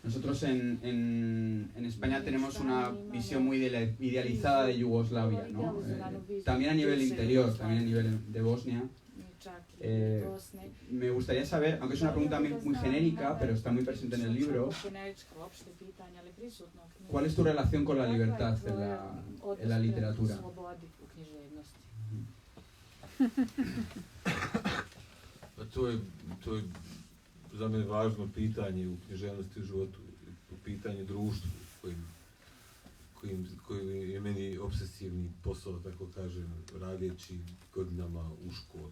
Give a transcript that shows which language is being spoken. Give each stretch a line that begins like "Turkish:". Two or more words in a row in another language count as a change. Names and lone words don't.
Spanish: Nosotros en España tenemos una visión muy idealizada de Yugoslavia, ¿no? También a nivel interior, también a nivel de Bosnia. Me gustaría saber, aunque es una pregunta muy genérica, pero está muy presente en el libro, ¿cuál es tu relación con la libertad en la literatura?
Bosnian: To je za mene važno pitanje u književnosti u životu, pitanje društva koji je meni obsesivni posao, tako kažem, radeći godinama u školi.